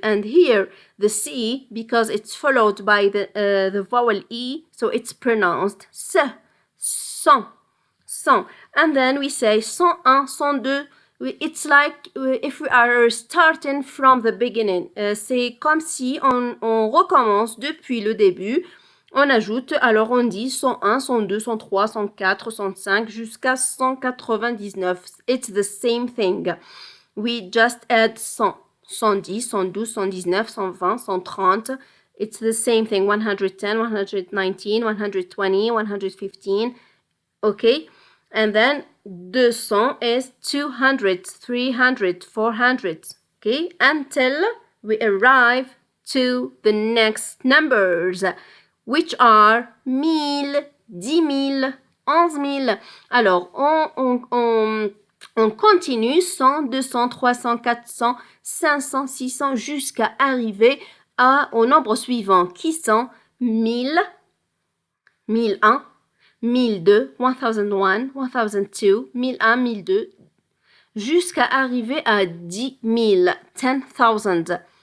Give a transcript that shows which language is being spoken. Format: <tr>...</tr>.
<en>And here, the C, because it's followed by the vowel E, so it's pronounced S. 100. 100. And then we say 101, 102. It's like if we are starting from the beginning.</en> <fr>C'est comme si on recommence depuis le début. On ajoute, alors on dit 101, 102, 103, 104, 105 jusqu'à 199.</fr> <en>It's the same thing. We just add 100, 110, 112, 119, 120, 130. It's the same thing. 110, 119, 120, 115. Okay? And then 200 is 200, 300, 400. Okay? Until we arrive to the next numbers, which are 1000, 10 000, 11 000.</en> <fr>Alors, on continue 100, 200, 300, 400, 500, 600 jusqu'à arriver au nombre suivant qui sont 1000, 1001, 1002, 1001, 1002, 1001, 1002 jusqu'à arriver à 10 000, 10,000.</fr>